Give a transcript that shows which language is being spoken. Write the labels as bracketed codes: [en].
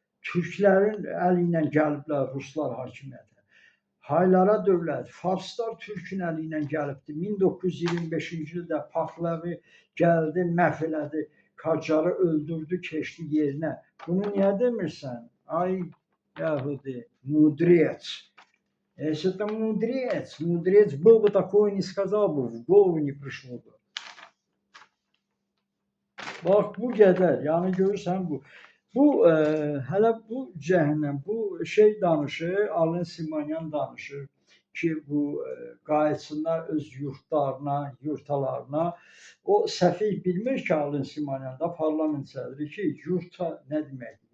[az] Türklərin əli ilə gəliblər Ruslar hakimiyyətə. Haylara dövlət, Farslar Türkün əli ilə gəlibdir. 1925-ci ildə Pahlavi gəldi, məhv elədi, Qacarı öldürdü, keçdi yerinə. Bunu niyə demirsən? Ay Yahudi, mudrец. [ru] Если это мудрец был бы такое не сказал бы, в голову не пришло бы. [az] Bax bu qədər, yəni görürsən bu. Bu hələ bu cəhənnəm, bu şey danışır, Alin Simonyan danışır ki, bu qayıtsınlar öz yurtlarına, yurtalarına. O səfih bilmir ki, Alin Simonyan da parlament sədri ki, yurta nə deməkdir?